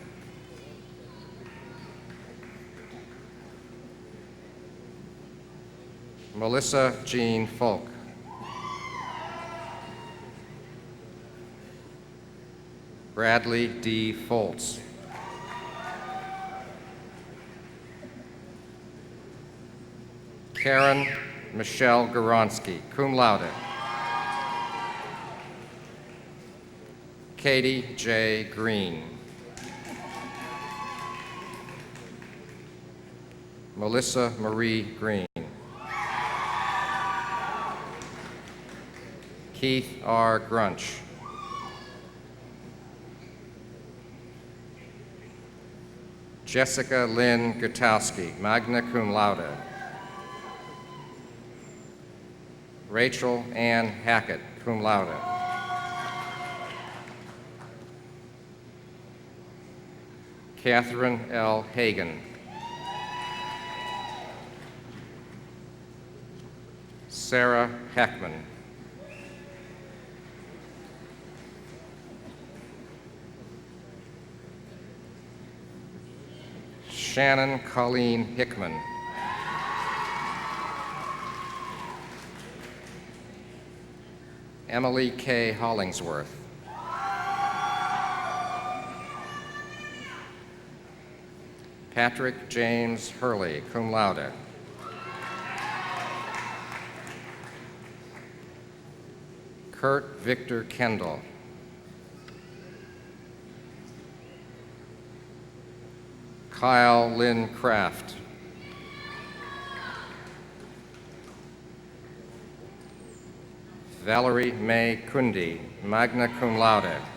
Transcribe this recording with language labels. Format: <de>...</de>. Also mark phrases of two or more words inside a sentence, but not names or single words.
<en>Melissa Jean Folk. Bradley D. Foltz. Karen Michelle Goronsky,</en> <la>cum laude.</la> <en>Katie J. Green. Melissa Marie Green. Keith R. Grunch. Jessica Lynn Gutowski,</en> <la>magna cum laude.</la> <en>Rachel Ann Hackett,</en> <la>cum laude.</la> <en>Catherine L. Hagan. Sarah Heckman. Shannon Colleen Hickman. Emily K. Hollingsworth. Patrick James Hurley,</en> <la>cum laude.</la> <en>Kurt Victor Kendall. Kyle Lynn Kraft. Valerie May Kundi,</en> <la>magna cum laude.</la>